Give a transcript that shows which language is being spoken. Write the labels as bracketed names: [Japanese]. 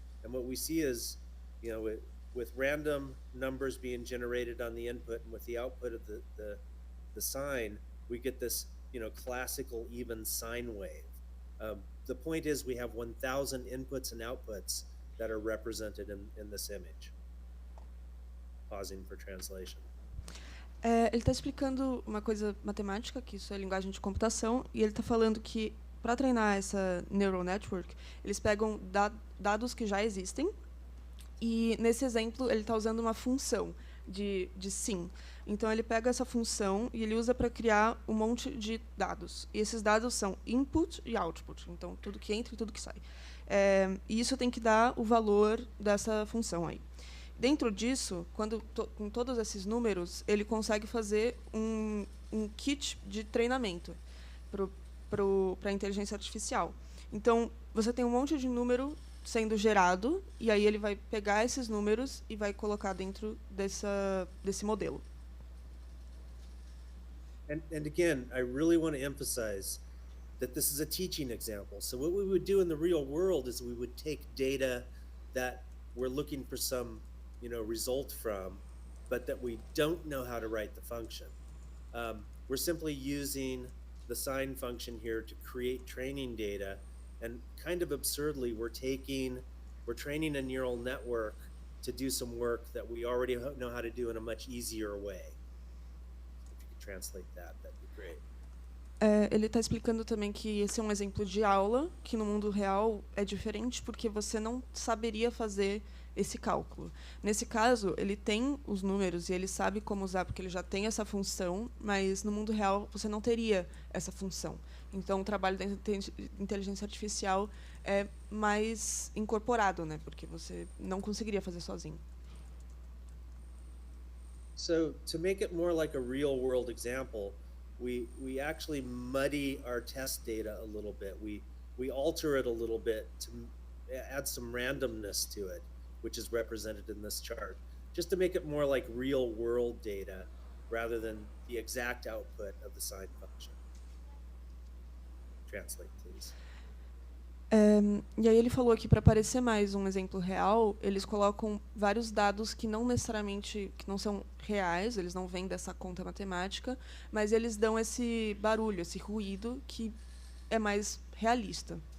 [English] And what we see is, with random numbers being generated on the input and with the output of the sign, we get this, classical even sine wave. The point is we have 1,000 inputs and outputs that are represented in this image. Pausing for translation. [Portuguese] Ele está explicando uma coisa matemática, que isso é linguagem de computação, e ele está falando que, para treinar essa neural network, eles pegam dados que já existem, e, nesse exemplo, ele está usando uma função de sim. Então, ele pega essa função e ele usa para criar um monte de dados. E esses dados são input e output. Então, tudo que entra e tudo que sai. E isso tem que dar o valor dessa função aí. Dentro disso, com todos esses números, ele consegue fazer um kit de treinamento para a inteligência artificial. Então, você tem um monte de número sendo gerado, e aí ele vai pegar esses números e vai colocar dentro desse modelo. [English] And again, I really want to emphasize that this is a teaching example. So what we would do in the real world is we would take data that we're looking for some, result from, but that we don't know how to write the function. We're simply using the sign function here to create training data, and kind of absurdly, we're training a neural network to do some work that we already know how to do in a much easier way. If you could translate that, that'd be great. [Portuguese] Ele está explicando também que esse é um exemplo de aula, que no mundo real é diferente, porque você não saberia fazer esse cálculo. Nesse caso, ele tem os números e ele sabe como usar, porque ele já tem essa função, mas no mundo real você não teria essa função. Então, o trabalho da inteligência artificial é mais incorporado, né? Porque você não conseguiria fazer sozinho. [English] So, to make it more like a real-world example, we actually muddy our test data a little bit. We alter it a little bit to add some randomness to it, which is represented in this chart, just to make it more like real-world data rather than the exact output of the sign function. Translate, please. [Portuguese] E aí ele falou que, para parecer mais um exemplo real, eles colocam vários dados que não necessariamente que não são reais, eles não vêm dessa conta matemática, mas eles dão esse barulho, esse ruído que é mais realista.